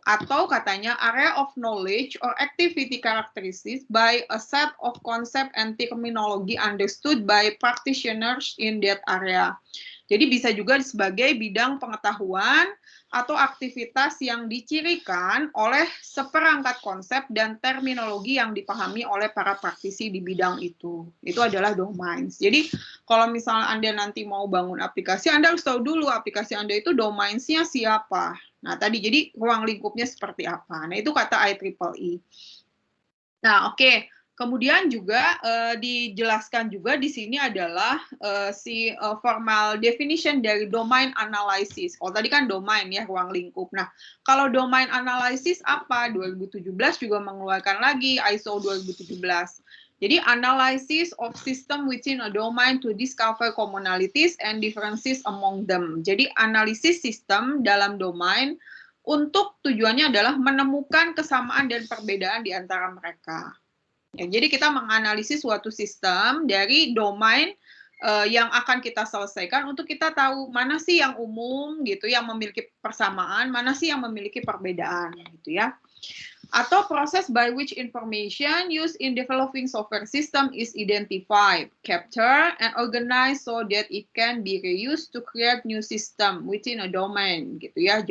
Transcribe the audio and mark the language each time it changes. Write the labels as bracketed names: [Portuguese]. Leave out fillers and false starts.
[Indonesian] Atau katanya [English] area of knowledge or activity characteristics by a set of concept and terminology understood by practitioners in that area. [Indonesian] Jadi bisa juga sebagai bidang pengetahuan atau aktivitas yang dicirikan oleh seperangkat konsep dan terminologi yang dipahami oleh para praktisi di bidang itu. Itu adalah domains. Jadi kalau misalnya Anda nanti mau bangun aplikasi, Anda harus tahu dulu aplikasi Anda itu domainsnya siapa. Nah tadi jadi ruang lingkupnya seperti apa. Nah itu kata IEEE. Nah oke. Kemudian juga dijelaskan juga di sini adalah formal definition dari domain analysis. Kalau tadi kan domain ya, ruang lingkup. Nah, kalau domain analysis apa? 2017 juga mengeluarkan lagi ISO 2017. [English] Jadi analysis of system within a domain to discover commonalities and differences among them. [Indonesian] Jadi analisis sistem dalam domain untuk tujuannya adalah menemukan kesamaan dan perbedaan di antara mereka. Ya, jadi kita menganalisis suatu sistem dari domain yang akan kita selesaikan untuk kita tahu mana sih yang umum gitu, yang memiliki persamaan, mana sih yang memiliki perbedaan gitu ya. [English] Atau proses by which information used in developing software system is identified, captured, and organized so that it can be reused to create new system within a domain [Indonesian] gitu ya.